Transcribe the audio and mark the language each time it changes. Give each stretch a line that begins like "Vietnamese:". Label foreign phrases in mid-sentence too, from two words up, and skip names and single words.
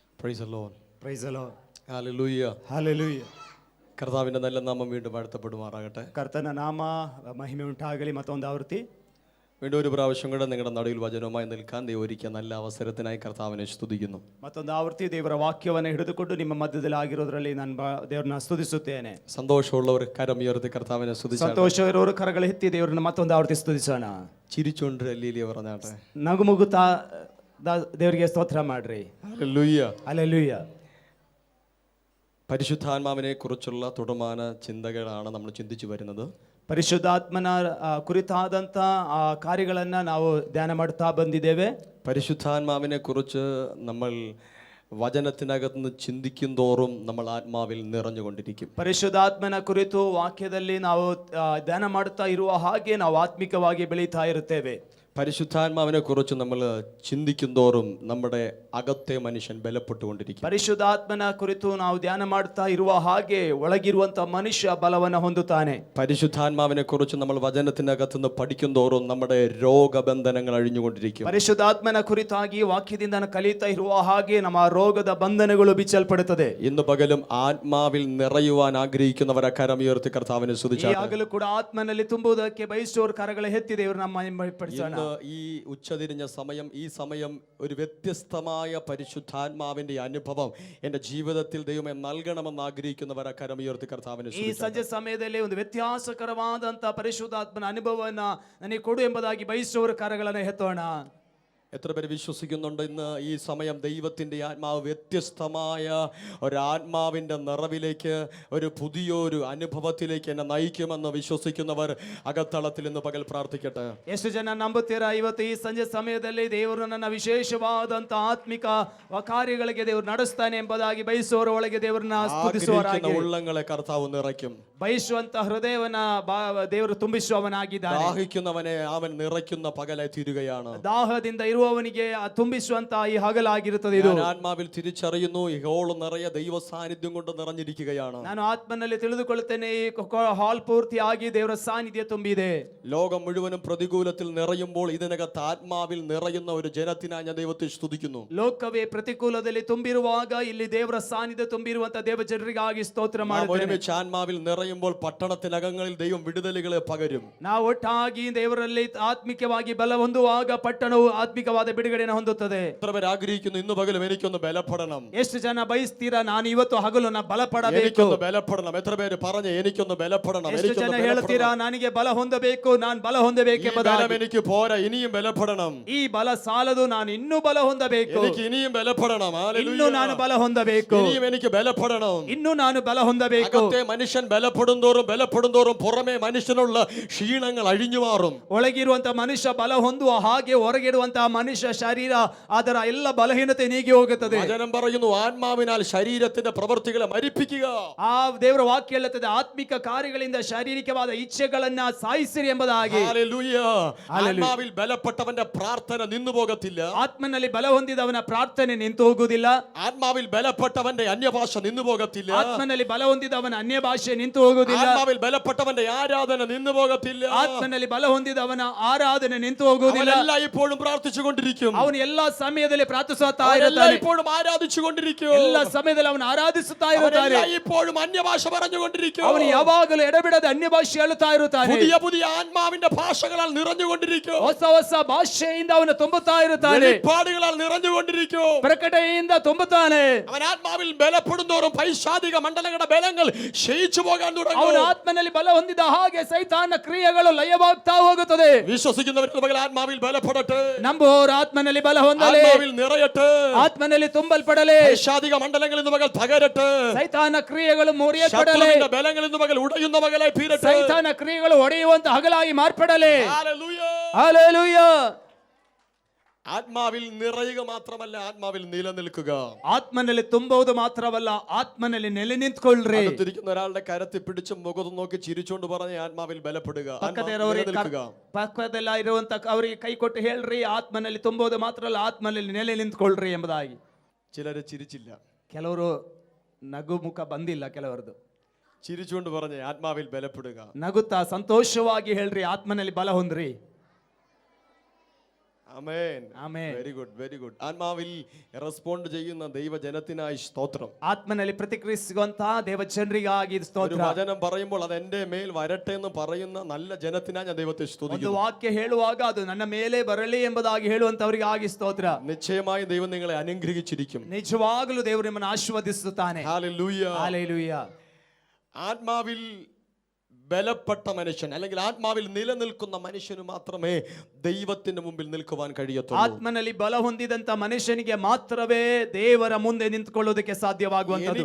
English: Praise the Lord. Praise the Lord.
Malayalam: ഹല്ലേലൂയ. ഹല്ലേലൂയ. കർത്താവിന്റെ നല്ല നാമം വീണ്ടും വാഴ്ത്തപ്പെടുമാറാകട്ടെ.
Kannada: ಕರ್ತನ ನಾಮ ಮಹಿಮೆ ಉಂಟಾಗಲಿ. ಮತ್ತೊಂದು ಆವೃತ್ತಿ
Malayalam: വീണ്ടും ഒരു പ്രാവശ്യം കൂടെ നിങ്ങളുടെ നടുവിൽ വചനവുമായി നിൽക്കാൻ ദൈവം ഒരുക്കിയ നല്ല അവസരത്തിനായി കർത്താവിനെ സ്തുതിക്കുന്നു.
Kannada: ಮತ್ತೊಂದು ಆವೃತ್ತಿ ದೇವರ ವಾಕ್ಯವನ್ನು ಹಿಡಿದುಕೊಂಡು ನಿಮ್ಮ ಮಧ್ಯದಲ್ಲಿ ಆಗಿರೋದ್ರಲ್ಲಿ ನಾನು ದೇವರನ್ನ ಸ್ತುತಿಸುತ್ತೇನೆ.
Malayalam: സന്തോഷമുള്ളവർ കരമുയർത്തി കർത്താവിനെ സ്തുതിച്ചാട്ടെ.
Kannada: ಸಂತೋಷವಿರೋರು ಕರಗಳು ಎತ್ತಿ ದೇವರನ್ನ ಮತ್ತೊಂದು ಆವೃತ್ತಿ ಸ್ತುತಿಸೋಣ.
Malayalam: ചിരിച്ചുകൊണ്ട് ഹല്ലേലൂയ പറഞ്ഞാട്ടെ.
Kannada: ನಗುಮುಗುತ್ತಾ ದೇವರಿಗೆ ಸ್ತೋತ್ರ ಮಾಡ್ರಿ.
Malayalam: ഹല്ലേലൂയ.
Kannada: ಹಲ್ಲೆಲೂಯ.
Malayalam: പരിശുദ്ധാത്മാവിനെ കുറിച്ചുള്ള തുടർമാന ചിന്തകളാണ് നമ്മൾ ചിന്തിച്ചു വരുന്നത്.
Kannada: ಪರಿಶುದ್ಧಾತ್ಮನ ಕುರಿತಾದಂಥ ಕಾರ್ಯಗಳನ್ನು ನಾವು ಧ್ಯಾನ ಮಾಡ್ತಾ ಬಂದಿದ್ದೇವೆ.
Malayalam: പരിശുദ്ധാത്മാവിനെ കുറിച്ച് നമ്മൾ വചനത്തിനകത്ത് നിന്ന് ചിന്തിക്കും തോറും നമ്മൾ ആത്മാവിൽ നിറഞ്ഞുകൊണ്ടിരിക്കും.
Kannada: ಪರಿಶುದ್ಧಾತ್ಮನ ಕುರಿತು ವಾಕ್ಯದಲ್ಲಿ ನಾವು ಧ್ಯಾನ ಮಾಡ್ತಾ ಇರುವ ಹಾಗೆ ನಾವು ಆತ್ಮಿಕವಾಗಿ ಬೆಳೀತಾ ಇರುತ್ತೇವೆ.
Malayalam: പരിശുദ്ധാത്മാവിനെ കുറിച്ച് നമ്മൾ ചിന്തിക്കും തോറും നമ്മുടെ അകത്തെ മനുഷ്യൻ ബലപ്പെട്ടുകൊണ്ടിരിക്കും.
Kannada: ಪರಿಶುದ್ಧಾತ್ಮನ ಕುರಿತು ನಾವು ಧ್ಯಾನ ಮಾಡ್ತಾ ಇರುವ ಹಾಗೆ ಒಳಗಿರುವಂತ ಮನುಷ್ಯ ಬಲವನ್ನು ಹೊಂದುತ್ತಾನೆ.
Malayalam: പരിശുദ്ധാത്മാവിനെ കുറിച്ച് നമ്മൾ വചനത്തിനകത്ത് നിന്ന് പഠിക്കും തോറും നമ്മുടെ രോഗബന്ധനങ്ങൾ അഴിഞ്ഞുകൊണ്ടിരിക്കും.
Kannada: ಪರಿಶುದ್ಧಾತ್ಮನ ಕುರಿತಾಗಿ ವಾಕ್ಯದಿಂದ ಕಲಿತಾ ಇರುವ ಹಾಗೆ ನಮ್ಮ ರೋಗದ ಬಂಧನಗಳು ಬಿಚ್ಚಲ್ಪಡುತ್ತದೆ.
Malayalam: ഇന്ന് പകലും ആത്മാവിൽ നിറയുവാൻ ആഗ്രഹിക്കുന്നവരെ കരമുയർത്തി കർത്താവിനെ സ്തുതിച്ചാട്ടെ.
Kannada: ಈಗಲೂ ಕೂಡ ಆತ್ಮನಲ್ಲಿ ತುಂಬುವುದಕ್ಕೆ ಬಯಸುವವರು ಕರಗಳ ಎತ್ತಿ ದೇವರನ್ನ ಮಹಿಮೆಪಡಿಸೋಣ.
Malayalam: ഈ ഉച്ചതിരിഞ്ഞ സമയം, ഈ സമയം ഒരു വ്യത്യസ്തമായ പരിശുദ്ധാത്മാവിന്റെ അനുഭവം എൻ്റെ ജീവിതത്തിൽ ദൈവമേ നൽകണമെന്ന് ആഗ്രഹിക്കുന്നവരെ കരമുയർത്തി കർത്താവിനെ
Kannada: ಈ ಸಂಜೆ ಸಮಯದಲ್ಲಿ ಒಂದು ವ್ಯತ್ಯಾಸಕರವಾದಂತ ಪರಿಶುದ್ಧಾತ್ಮನ ಅನುಭವವನ್ನ ನನಗೆ ಕೊಡು ಎಂಬುದಾಗಿ ಬಯಸುವವರು ಕರಗಳನ್ನು ಎತ್ತೋಣ.
Malayalam: എത്ര പേര് വിശ്വസിക്കുന്നുണ്ട് ഇന്ന് ഈ സമയം ദൈവത്തിൻ്റെ ആത്മാവ് വ്യത്യസ്തമായ ഒരാത്മാവിൻ്റെ നിറവിലേക്ക്, ഒരു പുതിയൊരു അനുഭവത്തിലേക്ക് എന്നെ നയിക്കുമെന്ന് വിശ്വസിക്കുന്നവർ അകത്തളത്തിൽ ഇന്ന് പകൽ പ്രാർത്ഥിക്കട്ടെ.
Kannada: ಎಷ್ಟು ಜನ ನಂಬುತ್ತೀರಾ ಇವತ್ತು ಈ ಸಂಜೆ ಸಮಯದಲ್ಲಿ ದೇವರು ನನ್ನ ವಿಶೇಷವಾದಂತ ಆತ್ಮಿಕ ಕಾರ್ಯಗಳಿಗೆ ದೇವರು ನಡೆಸ್ತಾನೆ ಎಂಬುದಾಗಿ ಬಯಸುವವರ ಒಳಗೆ ದೇವರನ್ನ ಸ್ತುತಿಸುವವರಾಗಿ
Malayalam: ഉള്ളങ്ങളെ കർത്താവ് നിറയ്ക്കും.
Kannada: ಬಯಸುವಂತ ಹೃದಯವನ್ನ ದೇವರು ತುಂಬಿಸುವವನಾಗಿದ್ದಾನೆ.
Malayalam: ദാഹിക്കുന്നവനെ അവൻ നിറയ്ക്കുന്ന പകലായി തീരുകയാണ്.
Kannada: ದಾಹದಿಂದ ಇರುವವನಿಗೆ ತುಂಬಿಸುವಂತ ಈ ಹಗಲಾಗಿರುತ್ತದೆ. ಇದು
Malayalam: ആത്മാവിൽ തിരിച്ചറിയുന്നു, ഈ ഹോൾ നിറയെ ദൈവ സാന്നിധ്യം കൊണ്ട് നിറഞ്ഞിരിക്കുകയാണ്.
Kannada: ನಾನು ಆತ್ಮನಲ್ಲಿ ತಿಳಿದುಕೊಳ್ಳುತ್ತೇನೆ, ಈ ಹಾಲ್ ಪೂರ್ತಿಯಾಗಿ ದೇವರ ಸಾನ್ನಿಧ್ಯ ತುಂಬಿದೆ.
Malayalam: ലോകം മുഴുവനും പ്രതികൂലത്തിൽ നിറയുമ്പോൾ ഇതിനകത്ത് ആത്മാവിൽ നിറയുന്ന ഒരു ജനത്തിനായി ഞാൻ ദൈവത്തെ സ്തുതിക്കുന്നു.
Kannada: ಲೋಕವೇ ಪ್ರತಿಕೂಲದಲ್ಲಿ ತುಂಬಿರುವಾಗ ಇಲ್ಲಿ ದೇವರ ಸಾನ್ನಿಧ್ಯ ತುಂಬಿರುವಂತ ದೇವ ಜನರಿಗಾಗಿ ಸ್ತೋತ್ರ ಮಾಡುತ್ತೇನೆ.
Malayalam: ആത്മാവിൽ നിറയുമ്പോൾ പട്ടണത്തിനകങ്ങളിൽ ദൈവം വിടുതലുകളെ പകരും.
Kannada: ನಾವು ಒಟ್ಟಾಗಿ ದೇವರಲ್ಲಿ ಆತ್ಮಿಕವಾಗಿ ಬಲ ಹೊಂದುವಾಗ ಪಟ್ಟಣವು ಆತ್ಮಿಕವಾದ ಬಿಡುಗಡೆಯನ್ನು ಹೊಂದುತ್ತದೆ.
Malayalam: എത്ര പേർ ആഗ്രഹിക്കുന്നു ഇന്ന് പകലും എനിക്കൊന്ന് ബലപ്പെടണം?
Kannada: ಎಷ್ಟು ಜನ ಬಯಸ್ತೀರಾ ನಾನು ಇವತ್ತು ಹಗಲು ಬಲಪಡಬೇಕು?
Malayalam: എനിക്കൊന്ന് ബലപ്പെടണം. എത്ര പേര് പറഞ്ഞ് എനിക്കൊന്ന് ബലപ്പെടണം?
Kannada: ಎಷ್ಟು ಜನ ಹೇಳ್ತೀರಾ ನನಗೆ ಬಲ ಹೊಂದಬೇಕು, ನಾನು ಬಲ ಹೊಂದಬೇಕೆಂಬುದಾಗಿ?
Malayalam: എനിക്ക് പോരാ, ഇനിയും ബലപ്പെടണം.
Kannada: ಈ ಬಲ ಸಾಲದು, ನಾನು ಇನ್ನೂ ಬಲ ಹೊಂದಬೇಕು.
Malayalam: എനിക്ക് ഇനിയും ബലപ്പെടണം.
Kannada: ಇನ್ನೂ ನಾನು ಬಲ ಹೊಂದಬೇಕು.
Malayalam: ഇനിയും എനിക്ക് ബലപ്പെടണം.
Kannada: ಇನ್ನೂ ನಾನು ಬಲ ಹೊಂದಬೇಕು.
Malayalam: അകത്തെ മനുഷ്യൻ ബലപ്പെടുന്തോറും പുറമേ മനുഷ്യനുള്ള ക്ഷീണങ്ങൾ അഴിഞ്ഞു മാറും.
Kannada: ಒಳಗಿರುವಂತ ಮನುಷ್ಯ ಬಲ ಹೊಂದುವ ಹಾಗೆ ಹೊರಗಿಡುವಂತಹ ಮನುಷ್ಯ ಶರೀರ ಅದರ ಎಲ್ಲ ಬಲಹೀನತೆ ನೀಗಿ ಹೋಗುತ್ತದೆ.
Malayalam: വചനം പറയുന്നു, ആത്മാവിനാൽ ശരീരത്തിന്റെ പ്രവൃത്തികളെ മരിപ്പിക്കുക.
Kannada: ಆ ದೇವರ ವಾಕ್ಯ ಹೇಳುತ್ತದೆ, ಆತ್ಮಿಕ ಕಾರ್ಯಗಳಿಂದ ಶಾರೀರಿಕವಾದ ಇಚ್ಛೆಗಳನ್ನ ಸಾಯಿಸಿರಿ ಎಂಬುದಾಗಿ.
Malayalam: ഹല്ലേലൂയ. ആത്മാവിൽ ബലപ്പെട്ടവന്റെ പ്രാർത്ഥന നിന്നു പോകത്തില്ല.
Kannada: ಆತ್ಮನಲ್ಲಿ ಬಲ ಹೊಂದಿದವನ ಪ್ರಾರ್ಥನೆ ನಿಂತು ಹೋಗುವುದಿಲ್ಲ.
Malayalam: ആത്മാവിൽ ബലപ്പെട്ടവന്റെ അന്യഭാഷ നിന്നു പോകത്തില്ല.
Kannada: ಆತ್ಮನಲ್ಲಿ ಬಲ ಹೊಂದಿದವನ ಅನ್ಯ ಭಾಷೆ ನಿಂತು ಹೋಗುವುದಿಲ್ಲ.
Malayalam: ആത്മാവിൽ ബലപ്പെട്ടവന്റെ ആരാധന നിന്നു പോകത്തില്ല.
Kannada: ಆತ್ಮನಲ್ಲಿ ಬಲ ಹೊಂದಿದವನ ಆರಾಧನೆ ನಿಂತು ಹೋಗುವುದಿಲ್ಲ.
Malayalam: ഇപ്പോഴും പ്രാർത്ഥിച്ചുകൊണ്ടിരിക്കും.
Kannada: ಅವನು ಎಲ್ಲಾ ಸಮಯದಲ್ಲಿ ಪ್ರಾರ್ಥಿಸುತ್ತಾ ಇರುತ್ತಾನೆ.
Malayalam: ഇപ്പോഴും ആരാധിച്ചുകൊണ്ടിരിക്കും.
Kannada: ಎಲ್ಲಾ ಸಮಯದಲ್ಲಿ ಅವನು ಆರಾಧಿಸುತ್ತಾ ಇರುತ್ತಾನೆ.
Malayalam: ഇപ്പോഴും അന്യഭാഷ പറഞ്ഞുകൊണ്ടിരിക്കും.
Kannada: ಅವನು ಯಾವಾಗಲೂ ಎಡಬಿಡದೆ ಅನ್ಯ ಭಾಷೆ ಹೇಳುತ್ತಾ ಇರುತ್ತಾನೆ.
Malayalam: പുതിയ ആത്മാവിന്റെ ഭാഷകളാൽ നിറഞ്ഞുകൊണ്ടിരിക്കും.
Kannada: ಹೊಸ ಹೊಸ ಭಾಷೆಯಿಂದ ಅವನು ತುಂಬುತ್ತಾ ಇರುತ್ತಾನೆ.
Malayalam: വെളിപ്പാടുകളാൽ നിറഞ്ഞുകൊണ്ടിരിക്കും.
Kannada: ಪ್ರಕಟಣೆಯಿಂದ ತುಂಬುತ್ತಾನೆ.
Malayalam: അവൻ ആത്മാവിൽ ബലപ്പെടുന്തോറും പൈശാചിക മണ്ഡലങ്ങളുടെ ബലങ്ങൾ ക്ഷയിച്ചു പോകാൻ തുടങ്ങും.
Kannada: ಅವನು ಆತ್ಮನಲ್ಲಿ ಬಲ ಹೊಂದಿದ ಹಾಗೆ ಸೈತಾನ ಕ್ರಿಯೆಗಳು ಲಯವಾಗ್ತಾ ಹೋಗುತ್ತದೆ.
Malayalam: വിശ്വസിക്കുന്നവർക്ക് ആത്മാവിൽ ബലപ്പെടട്ടെ.
Kannada: ನಂಬುವವರು ಆತ್ಮನಲ್ಲಿ ಬಲ ಹೊಂದಲಿ,
Malayalam: ആത്മാവിൽ നിറയട്ടെ,
Kannada: ಆತ್ಮನಲ್ಲಿ ತುಂಬಲ್ಪಡಲಿ.
Malayalam: പൈശാചിക മണ്ഡലങ്ങൾ ഇന്ന് പകൽ തകരട്ടെ.
Kannada: ಸೈತಾನ ಕ್ರಿಯೆಗಳು ಮುರಿಯಲ್ಪಡಲಿ.
Malayalam: ശത്രുവിന്റെ ബലങ്ങൾ ഇന്ന് പകൽ ഉടയുന്ന പകലായി തീരട്ടെ.
Kannada: ಸೈತಾನ ಕ್ರಿಯೆಗಳು ಒಡೆಯುವಂತ ಹಗಲಾಗಿ ಮಾರ್ಪಡಲಿ.
Malayalam: ഹല്ലേലൂയ.
Kannada: ಹಲ್ಲೆಲೂಯ.
Malayalam: ആത്മാവിൽ നിറയുക മാത്രമല്ല, ആത്മാവിൽ നിലനിൽക്കുക.
Kannada: ಆತ್ಮನಲ್ಲಿ ತುಂಬುವುದು ಮಾತ್ರವಲ್ಲ, ಆತ್ಮನಲ್ಲಿ ನೆಲೆ ನಿಂತ್ಕೊಳ್ಳ್ರಿ.
Malayalam: അടുത്തിരിക്കുന്ന ഒരാളുടെ കരത്തിൽ പിടിച്ച് മുഖത്ത് നോക്കി ചിരിച്ചുകൊണ്ട് പറഞ്ഞ ആത്മാവിൽ ബലപ്പെടുക.
Kannada: ಪಕ್ಕದಲ್ಲ ಇರುವಂತ ಅವರಿಗೆ ಕೈ ಕೊಟ್ಟು ಹೇಳ್ರಿ, ಆತ್ಮನಲ್ಲಿ ತುಂಬುವುದು ಮಾತ್ರ ಅಲ್ಲ, ಆತ್ಮನಲ್ಲಿ ನೆಲೆ ನಿಂತ್ಕೊಳ್ರಿ ಎಂಬುದಾಗಿ.
Malayalam: ചിലര് ചിരിച്ചില്ല.
Kannada: ಕೆಲವರು ನಗು ಮುಖ ಬಂದಿಲ್ಲ. ಕೆಲವರದು
Malayalam: ചിരിച്ചുകൊണ്ട് പറഞ്ഞ ആത്മാവിൽ ബലപ്പെടുക.
Kannada: ನಗುತ್ತಾ ಸಂತೋಷವಾಗಿ ಹೇಳ್ರಿ, ಆತ್ಮನಲ್ಲಿ ಬಲ ಹೊಂದ್ರಿ.
Malayalam: ആമേൻ. ആമേൻ.
English: Very good, very good.
Malayalam: ആത്മാവിൽ റെസ്പോണ്ട് ചെയ്യുന്ന ദൈവജനത്തിനായി സ്തോത്രം.
Kannada: ಆತ್ಮನಲ್ಲಿ ಪ್ರತಿಕ್ರಿಯಿಸುವಂತಹ ದೇವಜನರಿಗಾಗಿ
Malayalam: ഒരു
Kannada: ಸ್ತೋತ್ರ.
Malayalam: വചനം പറയുമ്പോൾ അത് എന്റെ മേൽ വരട്ടെ എന്ന് പറയുന്ന നല്ല ജനത്തിനായി ഞാൻ ദൈവത്തെ
Kannada: ಒಂದು
Malayalam: സ്തുതിക്കുന്നു.
Kannada: ವಾಕ್ಯ ಹೇಳುವಾಗ ಅದು ನನ್ನ ಮೇಲೆ ಬರಲಿ ಎಂಬುದಾಗಿ ಹೇಳುವಂತವರಿಗಾಗಿ ಸ್ತೋತ್ರ.
Malayalam: നിശ്ചയമായും ദൈവം നിങ്ങളെ അനുഗ്രഹിച്ചിരിക്കും.
Kannada: ನಿಜವಾಗಲೂ ದೇವರು ನಿಮ್ಮನ್ನು ಆಶೀರ್ವದಿಸುತ್ತಾನೆ.
Malayalam: ഹല്ലേലൂയ. ഹല്ലേലൂയ. ആത്മാവിൽ ബലപ്പെട്ട മനുഷ്യൻ അല്ലെങ്കിൽ ആത്മാവിൽ നിലനിൽക്കുന്ന മനുഷ്യന് മാത്രമേ ദൈവത്തിന്റെ മുമ്പിൽ നിൽക്കുവാൻ കഴിയത്തുള്ളൂ.
Kannada: ಆತ್ಮನಲ್ಲಿ ಬಲ ಹೊಂದಿದಂತ ಮನುಷ್ಯನಿಗೆ ಮಾತ್ರವೇ ದೇವರ ಮುಂದೆ ನಿಂತುಕೊಳ್ಳೋದಕ್ಕೆ ಸಾಧ್ಯವಾಗುವಂತದ್ದು.